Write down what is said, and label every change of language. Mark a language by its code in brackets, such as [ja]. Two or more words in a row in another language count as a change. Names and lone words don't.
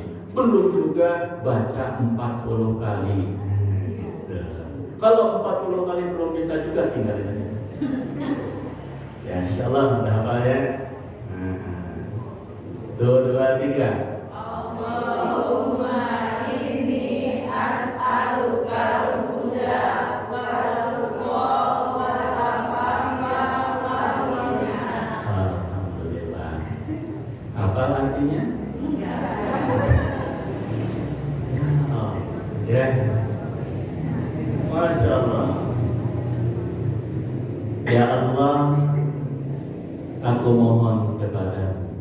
[id] Belum juga baca 40 kali. Kalau 40 kali belum bisa juga tinggalin aja. Ya insyaallah udah hafal ya. 2, 3. [ar] اللهم إني أسألك الهدى والتقى والعفاف والغنى. [id] Alhamdulillah. Apa artinya? Oh, ya. [ar] ما شاء الله. [id] Ya Allah, aku mohon kepadamu.